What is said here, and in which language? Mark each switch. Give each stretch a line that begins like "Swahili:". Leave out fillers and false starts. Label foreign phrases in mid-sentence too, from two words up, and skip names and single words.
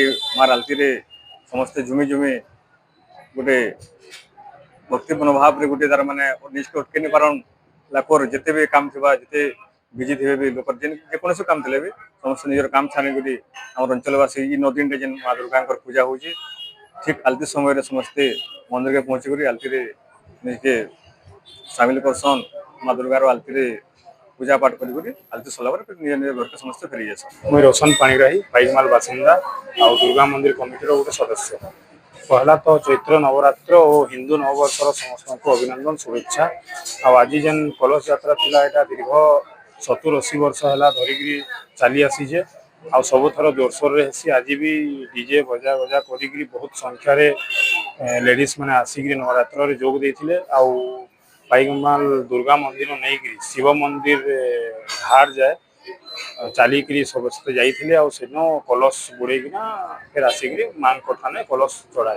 Sambalpuri: ମାର ଆଳତିରେ ସମସ୍ତେ ଝୁମି ଝୁମି ଗୋଟେ ଭକ୍ତି ମନୋଭାବରେ ଗୋଟେ ତାର ମାନେ ନିଜକେ ଅଟକେଇ ନି ପାରନ୍ ଲୋକର ଯେତେ ବି କାମ ଥିବା ଯେତେ ବିଜି ଥିବେ ବି ଲୋକର ଯେକୌଣସି କାମ ଥିଲେ ବି ସମସ୍ତେ ନିଜର କାମ ଛାଡ଼ିକରି ଆମର ଅଞ୍ଚଳବାସୀ ଇ 9 ଦିନରେ ଯେନ୍ ମା ଦୁର୍ଗାଙ୍କର ପୂଜା ହଉଛି ଠିକ୍ ଆଳତି ସମୟରେ ସମସ୍ତେ ମନ୍ଦିରକେ ପହଞ୍ଚିକରି ଆଳତିରେ ନିଜକେ ସାମିଲ କରସନ୍ ମା ଦୁର୍ଗାର ଆଳତିରେ ପୂଜା ପାଠ କରିକରି ଆଳତି ସରିଲା ପରେ ନିଜ ନିଜ ଘରକେ ସମସ୍ତେ ଫେରି ଯାଏସନ୍। ମୁଇ ରୋଶନ ପାଣିଗ୍ରାହୀ ପାଇକମାଲ ବାସିନ୍ଦା ଆଉ ଦୁର୍ଗା ମନ୍ଦିର କମିଟିର ଗୋଟେ ସଦସ୍ୟ। ପହଲା ତ ଚୈତ୍ର ନବରାତ୍ର ଓ ହିନ୍ଦୁ ନବବର୍ଷର ସମସ୍ତଙ୍କୁ ଅଭିନନ୍ଦନ ଶୁଭେଚ୍ଛା। ଆଉ ଆଜି ଯେନ୍ କଳସ ଯାତ୍ରା ଥିଲା ଏଇଟା ଦୀର୍ଘ 70-80 ବର୍ଷ ହେଲା ଧରିକିରି ଚାଲି ଆସିଛେ ଆଉ ସବୁଥର ଜୋରସୋରରେ ହେସି ଆଜି ବି ଡିଜେ ବଜା କରିକିରି ବହୁତ ସଂଖ୍ୟାରେ ଲେଡିଜ ମାନେ ଆସିକିରି ନବରାତ୍ରରେ ଯୋଗ ଦେଇଥିଲେ ଆଉ ପାଇକମାଲ ଦୁର୍ଗା ମନ୍ଦିର ନେଇକିରି ଶିବ ମନ୍ଦିର ହାର୍ ଯାଏ ଚାଲିକିରି ସମସ୍ତେ ଯାଇଥିଲେ ଆଉ ସେଦିନ କଲସ ବୁଡେଇକିନା ଫେର ଆସିକିରି ମାଙ୍କ ଥାନେ କଲସ ଚଢାଏ।